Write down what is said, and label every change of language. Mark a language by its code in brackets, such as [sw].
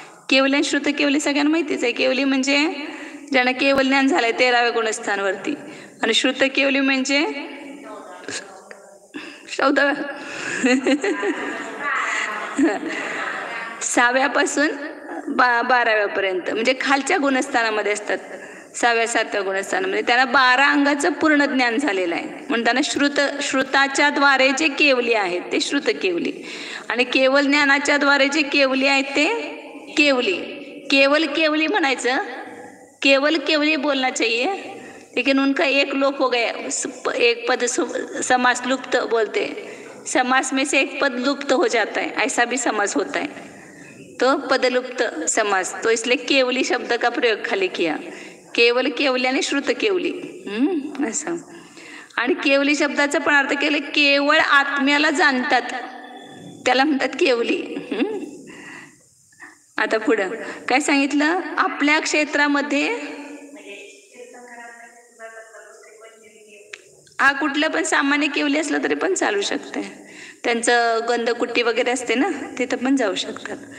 [mr] केवली आणि श्रुत केवली सगळ्यांना माहितीच आहे. केवली म्हणजे ज्यांना केवल ज्ञान झालंय 13व्या गुणस्थानवरती, आणि श्रुत केवली म्हणजे 14व्या 6व्यापासून 12व्यापर्यंत म्हणजे खालच्या गुणस्थानामध्ये असतात. 6व्या 7व्या गुणस्थानामध्ये त्यांना 12 अंगाचं पूर्ण ज्ञान झालेलं आहे. म्हणून त्यांना श्रुताच्या द्वारे जे केवली आहेत ते श्रुत केवली, आणि केवल ज्ञानाच्या द्वारे जे केवली आहेत ते केवली. केवल केवली म्हणायचं, [hi] केवल केवली बोलना चाहिए, लेकिन उनका एक लोप हो गया, एक पद समास लुप्त बोलते, समास में से एक पद लुप्त हो जाता है, ऐसा भी समास होता है, तो पदलुप्त समास, तो इसलिए केवली शब्द का प्रयोग खाली किया. [mr] केवल केवली आणि श्रुत केवली असं. आणि केवली शब्दाचा पण अर्थ केले केवळ आत्म्याला जाणतात त्याला म्हणतात केवली. आता पुढं काय सांगितलं, आपल्या क्षेत्रामध्ये हा कुठलं पण सामान्य केवली असलं तरी पण चालू शकते, त्यांचं गंधकुट्टी वगैरे असते ना, तिथं पण जाऊ शकतात.